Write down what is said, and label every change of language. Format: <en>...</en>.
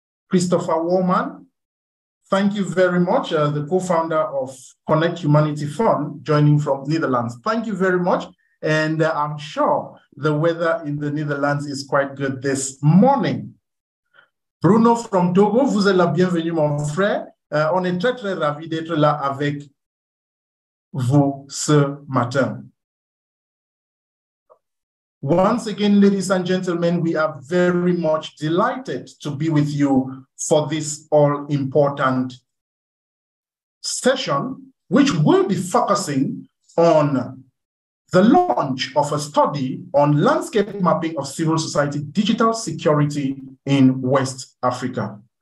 <en>Christopher Woman, thank you very much. The co-founder of Connect Humanity Fund, joining from Netherlands. Thank you very much. And I'm sure the weather in the Netherlands is quite good this morning.</en> <fr>Bruno from Togo, vous êtes la bienvenue, mon frère. On est très, très ravis d'être là avec vous ce matin.</fr> <en>Once again, ladies and gentlemen, we are very much delighted to be with you for this all-important session, which will be focusing on the launch of a study on landscape mapping of civil society digital security in West Africa.</en>